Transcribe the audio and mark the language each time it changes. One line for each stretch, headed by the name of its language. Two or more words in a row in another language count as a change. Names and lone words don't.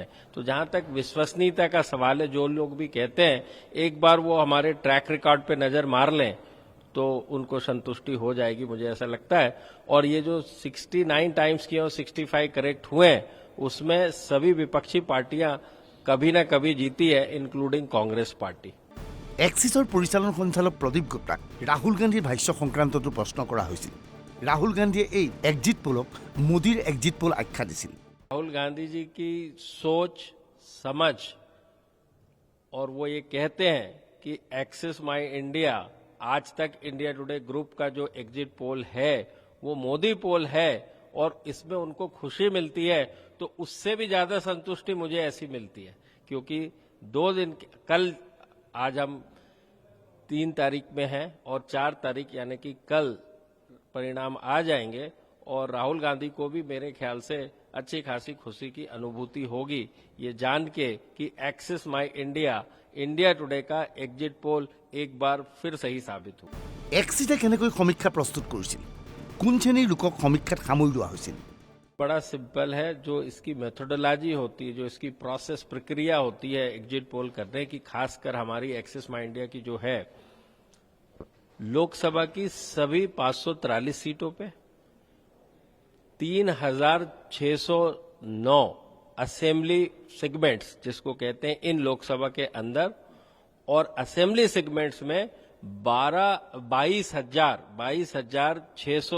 Hindi: तो जहां तक विश्वसनीयता का सवाल है, जो लोग भी कहते हैं एक बार वो हमारे
English: track record
Hindi: पे नजर मार लें तो उनको संतुष्टि हो जाएगी, मुझे ऐसा लगता है। और ये जो 69 टाइम्स किए और 65 करेक्ट हुए हैं, उसमें सभी विपक्षी पार्टियां कभी न कभी जीती है, इंक्लूडिंग कांग्रेस पार्टी।
Assamese: এক্সিছৰ পৰিচালন সঞ্চালক প্ৰদীপ গুপ্তাক ৰাহুল গান্ধীৰ ভাষ্য সংক্ৰান্ততো প্ৰশ্ন কৰা হৈছিল। ৰাহুল গান্ধীয়ে এই
English: exit pollক
Assamese: মোদীৰ
English: exit poll
Assamese: আখ্যা দিছিল।
Hindi: राहुल गांधी जी की सोच समझ, और वो ये कहते हैं कि एक्सेस माई इंडिया, आज तक इंडिया टुडे ग्रुप का जो एग्जिट पोल है वो मोदी पोल है और इसमें उनको खुशी मिलती है, तो उससे भी ज्यादा संतुष्टि मुझे ऐसी मिलती है, क्योंकि 2 दिन कल, आज हम 3 तारीख में हैं और 4 तारीख यानी कि कल परिणाम आ जाएंगे और राहुल गांधी को भी मेरे ख्याल से अच्छी खासी खुशी की अनुभूति होगी ये जान के कि एक्सेस माई इंडिया, इंडिया टुडे का
English: exit poll
Hindi: एक बार फिर सही साबित हुआ।
Assamese: এক্সিটে কেনেকৈ সমীক্ষা প্ৰস্তুত কৰিছিল, কোন শ্ৰেণীৰ লোকক সমীক্ষাত সামৰি লোৱা হৈছিল?
Hindi: बड़ा सिंपल है, जो इसकी मेथोडोलॉजी होती है, जो इसकी प्रोसेस प्रक्रिया होती है
English: exit poll
Hindi: करने की, खासकर हमारी एक्सेस माई इंडिया की जो है, लोकसभा की सभी 543 सीटों पे 3609
English: assembly segments
Hindi: जिसको कहते हैं इन लोकसभा के अंदर, और
English: assembly segments
Hindi: में 22,600